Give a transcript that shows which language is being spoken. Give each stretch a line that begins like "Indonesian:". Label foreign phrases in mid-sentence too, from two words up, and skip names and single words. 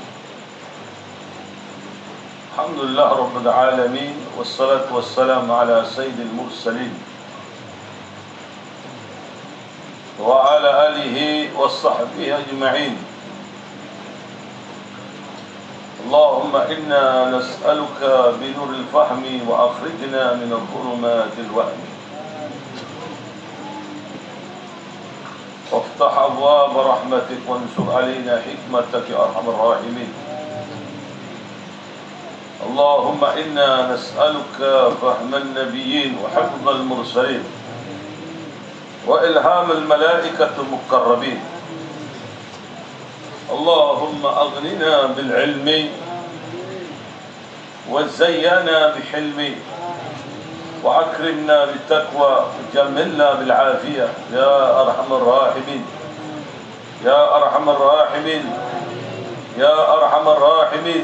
Arabic: الحمد لله رب العالمين. والصلاة والسلام على سيد المرسلين وعلى آله وصحبه أجمعين. اللهم إنا نسألك بنور الفهم وأخرجنا من ظلمات الوهم وافتح أبواب رحمتك وانشر علينا حكمتك يا أرحم الراحمين. اللهم إنا نسألك فهم النبيين وحفظ المرسلين وإلهام الملائكة المقربين. اللهم أغننا بالعلم وزينا بحلم وأكرمنا بالتقوى وجملنا بالعافية يا أرحم الراحمين يا أرحم الراحمين يا أرحم الراحمين.